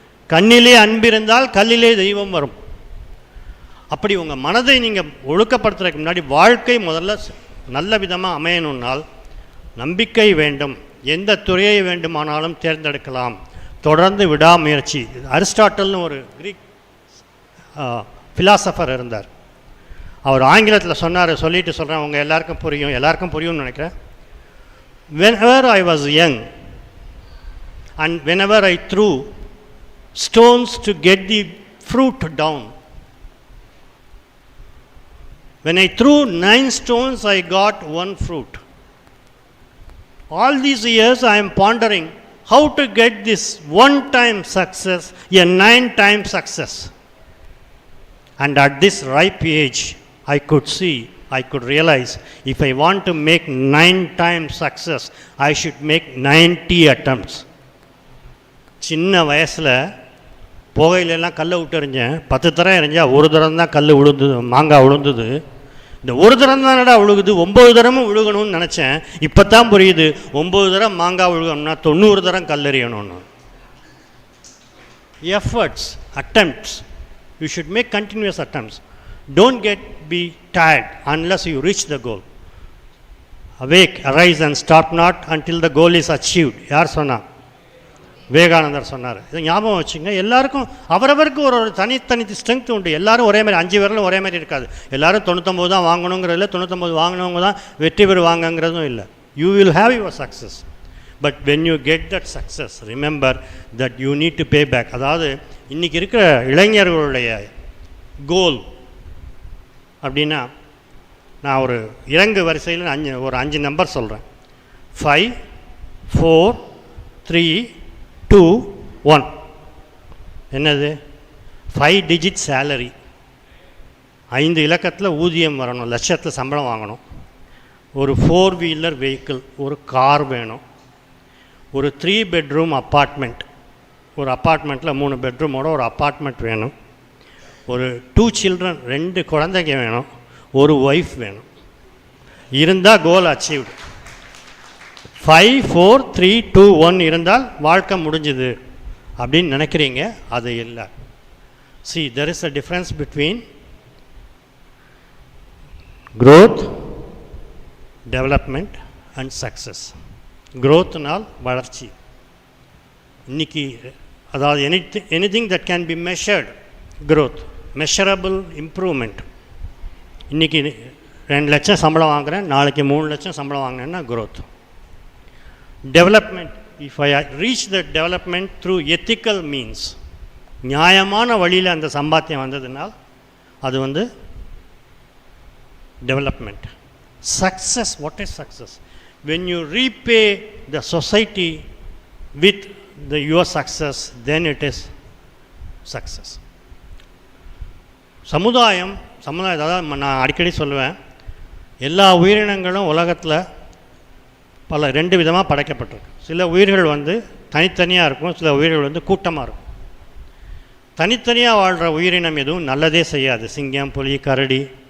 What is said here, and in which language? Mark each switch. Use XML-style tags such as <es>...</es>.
<ta>கண்ணிலே அன்பிருந்தால் கல்லிலே தெய்வம் வரும். அப்படி உங்கள் மனதை நீங்கள் ஒழுக்கப்படுத்துறதுக்கு முன்னாடி வாழ்க்கை முதல்ல நல்ல விதமாக அமையணுன்னால் நம்பிக்கை வேண்டும். எந்த துறையை வேண்டுமானாலும் தேர்ந்தெடுக்கலாம். தொடர்ந்து விடாமுயற்சி. அரிஸ்டாட்டல்னு ஒரு கிரீக் ஃபிலாசபர் இருந்தார். அவர் ஆங்கிலத்தில் சொன்னார், சொல்லிட்டு சொல்கிறேன், அவங்க எல்லாருக்கும் புரியும்னு நினைக்கிறேன்.</ta> <en>whenever I was young and whenever I threw stones to get the fruit down, when I threw 9 stones, I got 1 fruit. All these years I am pondering how to get this 1-time success, a 9-time success. And at this ripe age, I could see I could realize if I want to make 9 times success, I should make 90 attempts.</en> <ta>சின்ன வயசில் புகையிலெல்லாம் கல்லை விட்டு எறிஞ்சேன். 10 தரம் எறிஞ்சா ஒரு தரம் தான் கல் விழுந்தது, மாங்காய் விழுந்தது. இந்த ஒரு தரம் தானடா விழுகுது, 9 தரமும் விழுகணும்னு நினச்சேன். இப்போ தான் புரியுது 9 தரம் மாங்காய் விழுகணும்னா 90 தரம் கல் எறியணும்னு.</ta> <en>Efforts, attempts. You should make continuous attempts. Don't be tired unless you reach the goal. Awake, arise and stop not until the goal is achieved.</en> <ta>யார் சொன்னா? விவேகானந்தர் சொன்னார். இதை ஞாபகம் வச்சுங்க. எல்லாருக்கும் அவரவருக்கு ஒரு தனித்தனி ஸ்ட்ரென்த் உண்டு. எல்லாரும் ஒரே மாதிரி 5 விரலும் ஒரே மாதிரி இருக்காது. எல்லாரும் 99 தான் வாங்கணுங்கிறது இல்லை, 99 வாங்கினவங்க தான் வெற்றி பெறுவாங்கங்கிறதும் இல்லை.</ta> <en>You will have your success. But when you get that success, remember that you need to pay back.</en> <ta>அதாவது இன்றைக்கி இருக்கிற இளைஞர்களுடைய கோல் அப்படின்னா, நான் ஒரு இறங்கு வரிசையில் ஒரு 5 நம்பர் சொல்கிறேன். 5, 4, 3, 2, 1. என்னது?</ta> <en>5 digit salary.</en> <ta>5 இலக்கத்தில் ஊதியம் வரணும், லட்சத்தில் சம்பளம் வாங்கணும். ஒரு 4 வீலர் வெஹிக்கிள், ஒரு கார் வேணும். ஒரு 3 bedroom அப்பார்ட்மெண்ட், ஒரு அப்பார்ட்மெண்ட்டில் 3 பெட்ரூமோட ஒரு அப்பார்ட்மெண்ட் வேணும். ஒரு</ta> <en>2 children,</en> <ta>2 குழந்தைங்க வேணும். ஒரு ஒய்ஃப் வேணும். இருந்தால் கோல் அச்சீவ்டு. 5, 4, 3, 2, 1 இருந்தால் வாழ்க்கை முடிஞ்சுது அப்படின்னு நினைக்கிறீங்க. அது இல்லை.</ta> <en>See, there is a difference between growth, development and success.</en> <ta>growthனால் வளர்ச்சி. இன்னைக்கு அதாவது</ta> <en>anything that can be measured, growth, measurable improvement.</en> <ta>இன்றைக்கி 2 லட்சம் சம்பளம் வாங்குகிறேன், நாளைக்கு 3 லட்சம் சம்பளம் வாங்கினேன்னா growth.</ta> <en>Development, if I reach the development through ethical means,</en> <ta>நியாயமான வழியில் அந்த சம்பாத்தியம் வந்ததுனால் அது</ta> <en>development. Success, what is success? When you repay the society with your success, then it is success.</en> <ta>சமுதாயம் அதாவது நான் அடிக்கடி சொல்லுவேன், எல்லா உயிரினங்களும் உலகத்தில் பல 2 விதமாக படைக்கப்பட்டிருக்கு. சில உயிர்கள் தனித்தனியாக இருக்கும், சில உயிர்கள் கூட்டமாக இருக்கும். தனித்தனியாக வாழ்கிற உயிரினம் எதுவும் நல்லதே செய்யாது. சிங்கம், புலி, கரடி.</ta>